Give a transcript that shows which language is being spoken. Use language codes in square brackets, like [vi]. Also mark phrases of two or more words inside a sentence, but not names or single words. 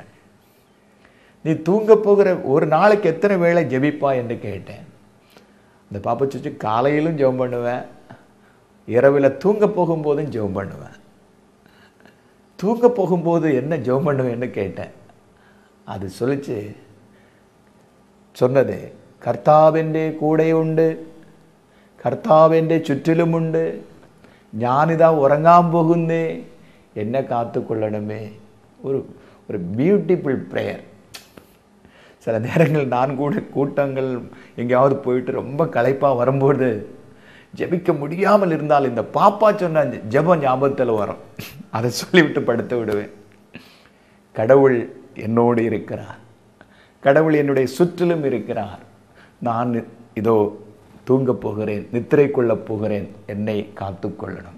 [ta] நீ தூங்க போகிற ஒரு நாளைக்கு எத்தனை வேளை ஜெபிப்பா என்று கேட்டேன். அந்த பாப்பா சொல்லிச்சு, காலையிலும் ஜெபம் பண்ணுவேன், இரவில் தூங்க போகும்போதும் ஜெபம் பண்ணுவேன். தூங்க போகும்போது என்ன ஜெபம் பண்ணுவேன்னு கேட்டேன். அது சொன்னது, [ml] കർത്താവിൻ്റെ കൂടെയുണ്ട്, കർത്താവിൻ്റെ ചുറ്റിലുമുണ്ട്, ഞാനിതാ ഉറങ്ങാൻ പോകുന്നേ, എന്നെ കാത്തുകൊള്ളണമേ. [en] ஒரு beautiful prayer. [ta] சில நேரங்கள் நான் கூட கூட்டங்கள் எங்கேயாவது போயிட்டு ரொம்ப களைப்பாக வரும்போது ஜெபிக்க முடியாமல் இருந்தால் இந்த பாப்பா சொன்ன ஜெபம் ஞாபகத்தில் வரும். அதை சொல்லிவிட்டு படுத்து விடுவேன். கடவுள் என்னோடு இருக்கிறார், கடவுள் என்னுடைய சுற்றிலும் இருக்கிறார், நான் இதோ தூங்க போகிறேன், நித்திரை கொள்ளப் போகிறேன், என்னை காத்துக்கொள்ளணும்.